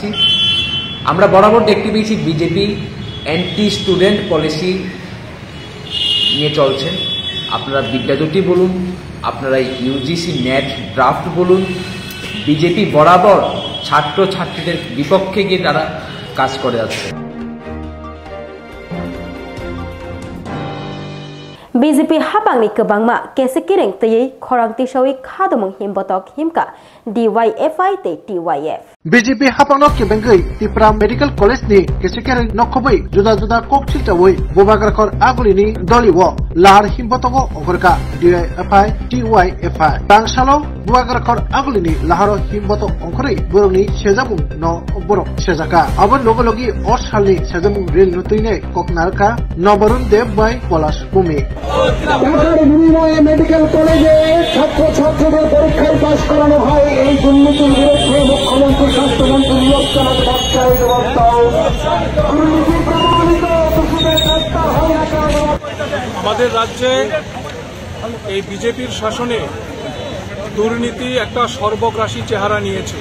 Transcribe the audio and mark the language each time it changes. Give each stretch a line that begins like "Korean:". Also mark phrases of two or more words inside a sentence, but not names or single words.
Bangla: আমরা বরাবর দেখতে পেয়েছি বিজেপি
English: anti student policy
Bangla: নিয়ে চলছেন। আপনারা বিদ্যাজ্যোতি বলুন, আপনারা
English: UGC NET draft
Bangla: বলুন, বিজেপি বরাবর ছাত্রছাত্রীদের বিপক্ষে গিয়ে তারা কাজ করে যাচ্ছে।
Kok Borok: BJP habangni kebangma kesekireng tei khorang tisawi khadamung himbotok himka DYFI te TYF BJP hapangno kebengei Tipra Medical College ni kesekireng nokhobai juda juda kokchiltawoi bobagrakhor agulini doliwo lahar himbotogo ogorka DYFI TYFI bangsalo bobagrakhor agulini laharo himboto ongkhori borongni sejamung no borok sejaka abon logologi osalni sejamung rel nutuine koknarka Nobarun Dev by Polash Bumi
Bangla: টাকার বিনিময়ে মেডিকেল কলেজে ছাত্রছাত্রীদের পরীক্ষায় পাশ করানো হয়। এই দুর্নীতির বিরুদ্ধে মুখ্যমন্ত্রী স্বাস্থ্যমন্ত্রী নিয়োগ চালাতে বাচ্চায় জবাব দাও। দুর্নীতি প্রমাণিত দোষীদের গ্রেফতার হয় না কেন? আমাদের রাজ্যে এই বিজেপির শাসনে দুর্নীতি একটা সর্বগ্রাসী চেহারা নিয়েছে।